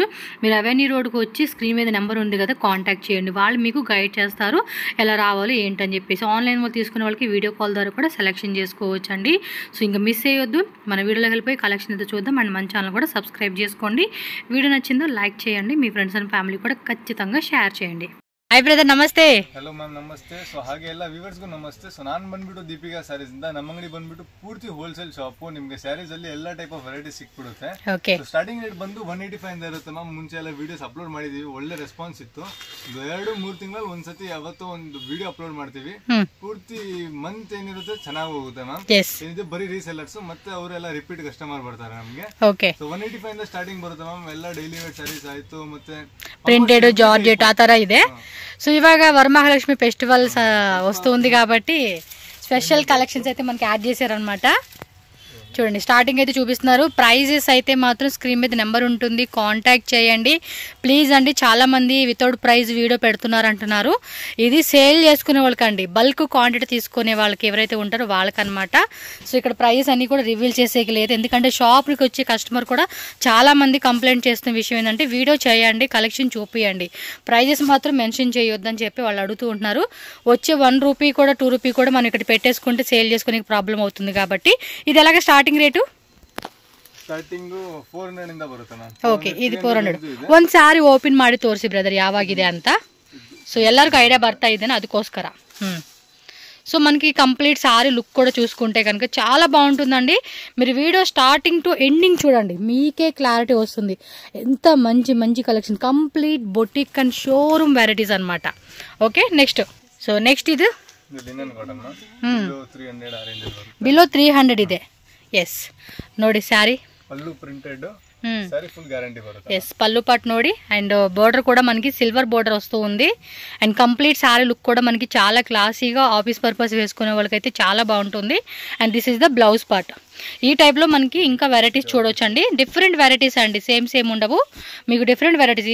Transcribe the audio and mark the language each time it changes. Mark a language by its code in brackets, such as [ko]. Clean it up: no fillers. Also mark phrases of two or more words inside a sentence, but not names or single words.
[te] మీరు అవెన్యూ రోడ్కి వచ్చి స్క్రీన్ మీద నెంబర్ ఉంది కదా, కాంటాక్ట్ చేయండి. వాళ్ళు మీకు గైడ్ చేస్తారు ఎలా రావాలి ఏంటని చెప్పేసి. ఆన్లైన్ వాళ్ళు తీసుకునే వాళ్ళకి వీడియో కాల్ ద్వారా కూడా సెలెక్షన్ చేసుకోవచ్చు అండి. సో ఇంకా మిస్ అయ్యొద్దు. మన వీడియోలోకి వెళ్ళిపోయి కలెక్షన్ అయితే చూద్దాం. అండ్ మన ఛానల్ కూడా సబ్స్క్రైబ్ చేసుకోండి. వీడియో నచ్చిందో లైక్ చేయండి. మీ [en] friends and family [te] కూడా ఖచ్చితంగా షేర్ చేయండి. [kn] ಹಾಯ್ ಬ್ರದರ್, ನಮಸ್ತೆ. ಹಲೋ ಮ್ಯಾಮ್, ನಮಸ್ತೆ. ಸೊ ಹಾಗೆ ಎಲ್ಲ ವ್ಯೂವರ್ಸ್ಗೂ ನಮಸ್ತೆ. ಸೊ ನಾನು ಬಂದ್ಬಿಟ್ಟು ದೀಪಿಕಾ ಸ್ಯಾರೀಸ್ ಇಂದ, ನಮ್ಮ ಅಂಗಡಿ ಬಂದ್ಬಿಟ್ಟು ಪೂರ್ತಿ ಹೋಲ್ಸೇಲ್ ಶಾಪ್. ನಿಮಗೆ ಸ್ಯಾರೀಸ್ ಅಲ್ಲಿ ಎಲ್ಲ [en] type of variety [kn] ಸಿಕ್ಬಿಡುತ್ತೆ. [en] starting rate [kn] ಬಂದು 185 ಇಂದ ಇರುತ್ತೆ ಮ್ಯಾಮ್. ಮುಂಚೆ ಎಲ್ಲ ವಿಡಿಯೋಸ್ ಅಪ್ಲೋಡ್ ಮಾಡಿದೀವಿ, ಒಳ್ಳೆ ರೆಸ್ಪಾನ್ಸ್ ಇತ್ತು. 2-3 ತಿಂಗಳಲ್ಲಿ ಒಂದ್ಸತಿ ಯಾವತ್ತೋ ಒಂದು ವಿಡಿಯೋ ಅಪ್ಲೋಡ್ ಮಾಡ್ತೀವಿ. ಪೂರ್ತಿ ಮಂತ್ ಏನಿರುತ್ತೆ ಚೆನ್ನಾಗಿ ಹೋಗುತ್ತೆ ಮ್ಯಾಮ್. ಏನಿದೆ ಬರೀ ರೀಸೆಲ್ಲರ್ಸ್ ಮತ್ತೆ ಅವರೆಲ್ಲ [en] repeat customer [kn] ಬರ್ತಾರೆ ನಮಗೆ. ಸೊ 185 ಇಂದ ಸ್ಟಾರ್ಟಿಂಗ್ ಬರುತ್ತೆ ಮ್ಯಾಮ್. ಎಲ್ಲ [en] daily wear sarees [kn] ಆಯ್ತು, ಮತ್ತೆ ಪ್ರಿಂಟೆಡ್, ಜಾರ್ಜೆಟ್ ಆ ತರ ಇದೆ. [te] సో ఇవాగ వరమహాలక్ష్మి ఫెస్టివల్స్ వస్తుంది కాబట్టి [en] special collections [te] అయితే మనకి యాడ్ చేశారనమాట. చూడండి, స్టార్టింగ్ అయితే చూపిస్తున్నారు. ప్రైజెస్ అయితే మాత్రం స్క్రీన్ మీద నెంబర్ ఉంటుంది, కాంటాక్ట్ చేయండి ప్లీజ్ అండి. చాలామంది [en] without price video [te] పెడుతున్నారు అంటున్నారు. ఇది సేల్ చేసుకునే వాళ్ళకండి, [en] bulk quantity [te] తీసుకునే వాళ్ళకి ఎవరైతే ఉంటారో వాళ్ళకనమాట. సో ఇక్కడ ప్రైస్ అన్నీ కూడా రివీల్ చేసేకి లేదు, ఎందుకంటే షాప్కి వచ్చే కస్టమర్ కూడా చాలామంది కంప్లైంట్ చేస్తున్న విషయం ఏంటంటే వీడియో చేయండి, కలెక్షన్ చూపియండి, ప్రైజెస్ మాత్రం మెన్షన్ చేయొద్దని చెప్పి వాళ్ళు అడుగుతూ ఉంటున్నారు. వచ్చే 1 రూపీ కూడా 2 రూపీ కూడా మనం ఇక్కడ పెట్టేసుకుంటే సేల్ చేసుకునే ప్రాబ్లం అవుతుంది కాబట్టి. ఇది ఎలాగ స్టార్టింగ్ ರೇಟು? [kn] ಸ್ಟಾರ್ಟಿಂಗ್ 400 ಇಂದ ಬರುತ್ತೆ ಮ್ಯಾಮ್. ಓಕೆ, ಇದು 400. ಒಂದು ಸಾರಿ ಓಪನ್ ಮಾಡಿ ತೋರಿಸಿ ಬ್ರದರ್ ಯಾವಾಗಿದೆ ಅಂತ. ಸೊ ಎಲ್ಲರಿಗೂ ఐడియా ಬರ್ತಾ ಇದೆ ಅದಕ್ಕೋಸ್ಕರ. [te] సో మనకి [en] complete saree look [te] కూడా చూసుకుంటే కనుక చాలా బాగుంటుందండి. మీరు [en] video starting to ending [te] చూడండి, మీకే క్లారిటీ వస్తుంది. ఎంత మంచి కలెక్షన్, [en] complete boutique and showroom varieties [te] అనమాట. ఓకే, నెక్స్ట్ ఇది [kn] ಬಿಲೋ 300 ಇದೆ. ಎಸ್ ನೋಡಿ ಸ್ಯಾರಿ ಪಲ್ಲು [en] printed saree, full guarantee [kn] ಬರುತ್ತೆ. ಎಸ್, పల్లు పాట్ ನೋಡಿ. [te] అండ్ బోర్డర్ కూడా మనకి [en] silver border [te] వస్తూ ఉంది. అండ్ [en] complete saree look [te] కూడా మనకి చాలా క్లాసీగా [en] office purpose [te] వేసుకునే వాళ్ళకైతే చాలా బాగుంటుంది. [en] And this is the blouse part. [te] ఈ టైప్లో మనకి ఇంకా వెరైటీస్ చూడవచ్చు అండి. [en] different varieties [te] అండి, సేమ్ ఉండవు, మీకు [en] different varieties.